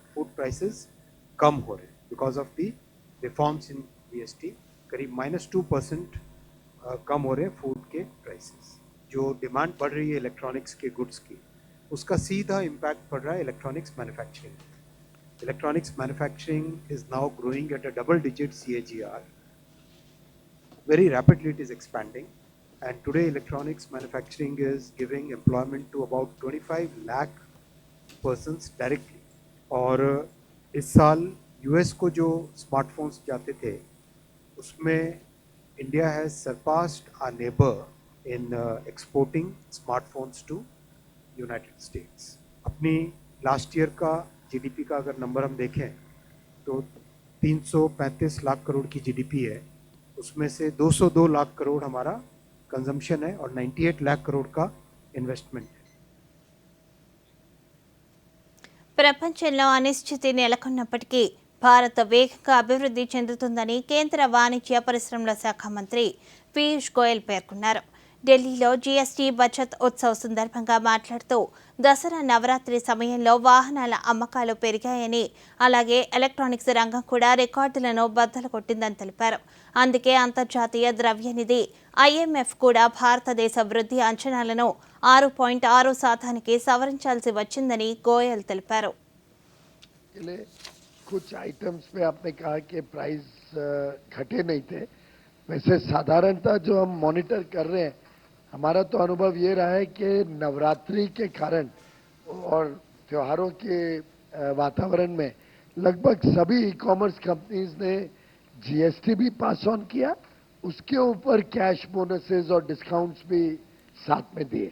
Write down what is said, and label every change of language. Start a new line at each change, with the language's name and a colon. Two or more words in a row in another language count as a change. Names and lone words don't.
English: food prices
Hindi: कम हो रहे हैं
English: because of the reforms in GST.
Hindi: करीब -2% कम हो रहे हैं फूड के प्राइसेस. जो डिमांड बढ़ रही है इलेक्ट्रॉनिक्स के गुड्स की उसका सीधा इम्पैक्ट पड़ रहा है
English: electronics manufacturing. electronics manufacturing is now growing at a double digit CAGR. Very rapidly it is expanding and today electronics manufacturing is giving employment to about 25 lakh persons directly.
Hindi: और इस साल US को जो स्मार्टफोन्स जाते थे उसमें
English: India has surpassed our neighbor in exporting smartphones to United States.
Hindi: अपनी
English: last year
Hindi: का GDP का अगर नंबर हम देखें तो 335 लाख करोड़ की GDP है. उसमें से 202 लाख करोड़ हमारा कंजम्पशन है और 98 लाख करोड़ का इन्वेस्टमेंट है.
Telugu: ప్రపంచంలో అనిశ్చితి నెలకొన్నప్పటికీ భారత్ వేగంగా అభివృద్ధి చెందుతుందని కేంద్ర వాణిజ్య పరిశ్రమల శాఖ మంత్రి పీయూష్ గోయల్ పేర్కొన్నారు. ఢిల్లీలో జీఎస్టీ బచత్ ఉత్సవ్ సందర్భంగా మాట్లాడుతూ దసరా నవరాత్రి సమయంలో వాహనాల అమ్మకాలు పెరిగాయని, అలాగే ఎలక్ట్రానిక్స్ రంగం కూడా రికార్డులను బద్దలు కొట్టిందని తెలిపారు. అందుకే అంతర్జాతీయ ద్రవ్యనిధి IMF కూడా భారతదేశ వృద్ధి అంచనాలను 6.6% సవరించాల్సి వచ్చిందని గోయల్ తెలిపారు.
Hindi: कुछ आइटम्स पे आपने कहा कि प्राइस घटे नहीं थे. वैसे साधारणतः जो हम मॉनिटर कर रहे हैं, हमारा तो अनुभव ये रहा है कि नवरात्रि के कारण और त्योहारों के वातावरण में लगभग सभी
English: e-commerce companies
Hindi: ने जीएसटी भी
English: pass on
Hindi: किया, उसके ऊपर
English: cash bonuses
Hindi: और डिस्काउंट्स भी साथ में दिए.